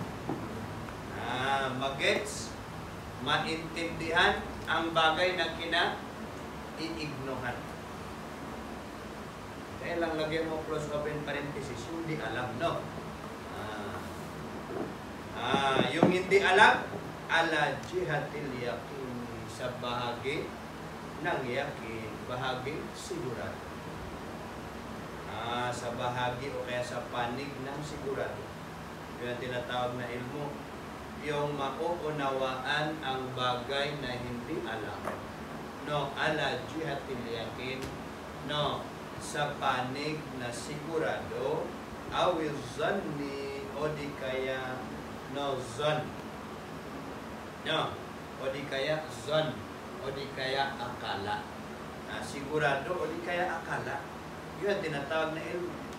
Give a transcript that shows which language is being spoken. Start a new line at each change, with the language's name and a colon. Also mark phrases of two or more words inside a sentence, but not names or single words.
Filipino: Magets, maintindihan ang bagay na kinaiignohan. Kaya lang lagyan mo
English: close open parenthesis,
Filipino: yung hindi alam, no? Yung hindi alam,
Arabic: على جهة اليقين,
Filipino: sa bahagi ng yakin, bahagi sigurado. Sa bahagi o kaya sa panig ng sigurado. Yung tinatawag na ilmu, yung mauunawaan ang bagay na hindi alam. No,
Arabic: على جهة اليقين,
Filipino: no, sa panig na sigurado,
Arabic: أو الظن,
Filipino: o di kaya no zon. No, o di kaya zon, o di kaya akala. Sigurado o di kaya akala. Yun ang tinatawag na ilmu.